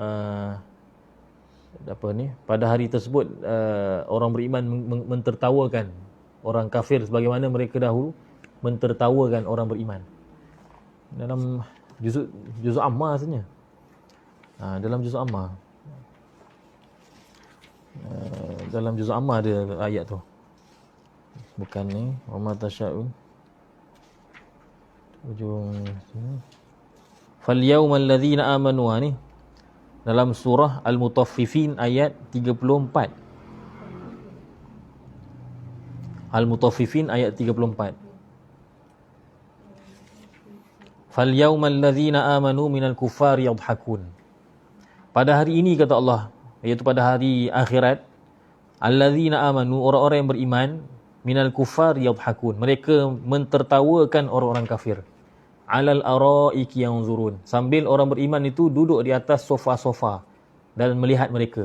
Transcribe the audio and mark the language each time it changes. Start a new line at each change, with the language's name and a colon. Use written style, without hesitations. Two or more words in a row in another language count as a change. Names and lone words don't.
Malay: Pada hari tersebut, orang beriman mentertawakan orang kafir sebagaimana mereka dahulu mentertawakan orang beriman. Dalam juzuk Amma sebenarnya. Dalam juzuk Amma. Dalam juzuk Amma ada ayat tu. Bukan ni,
Arabic: وما تشاؤون.
Malay: Ujung sini.
Arabic: فاليوم الذين آمنوا ni.
Malay: Dalam surah Al-Mutaffifin ayat 34. Al-Mutaffifin ayat 34.
Arabic: فاليوم الذين آمنوا من الكفار يضحكون.
Malay: Pada hari ini kata Allah, iaitu pada hari akhirat,
Arabic: الذين آمنوا,
Malay: orang-orang yang beriman,
Arabic: من الكفار يضحكون,
Malay: mereka mentertawakan orang-orang kafir.
Arabic: على الأرائك ينظرون,
Malay: sambil orang beriman itu duduk di atas sofa-sofa dan melihat mereka.